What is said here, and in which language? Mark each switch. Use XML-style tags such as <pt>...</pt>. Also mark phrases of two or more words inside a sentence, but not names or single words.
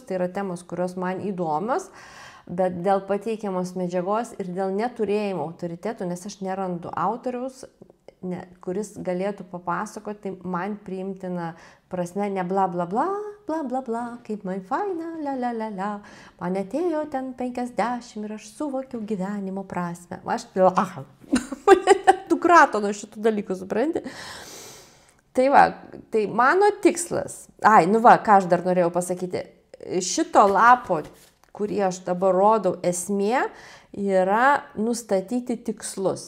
<lt>Tai yra temos, kurios man įdomios. Bet dėl pateikiamos medžiagos ir dėl neturėjimo autoritetų, nes aš nerandu autoriaus, kuris galėtų papasakoti, tai man priimtina prasme, ne bla bla bla, bla bla bla, kaip man faina, la la la la, man atėjo ten 50 ir aš suvokiau gyvenimo prasme. Aš mane dukrato nuo šitų dalykų, supranti? Tai va, tai mano tikslas, ką aš dar norėjau pasakyti, šito lapo kurį aš dabar rodau, esmė yra nustatyti tikslus.</lt>